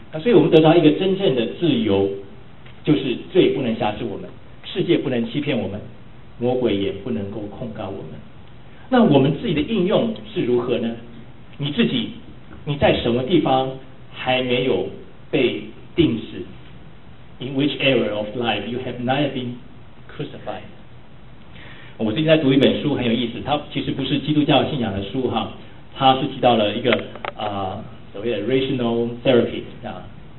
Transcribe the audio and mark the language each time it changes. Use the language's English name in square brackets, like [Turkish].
[Chinese] 那所以我们得到一个真正的自由，就是罪不能辖制我们，世界不能欺骗我们，魔鬼也不能够控告我们。那我们自己的应用是如何呢？你自己，你在什么地方还没有被定死？ [English] In which area of life you have not been crucified? [Chinese] 我最近在读一本书，很有意思，它其实不是基督教信仰的书哈，它是提到了一个所谓的 rational therapy 啊。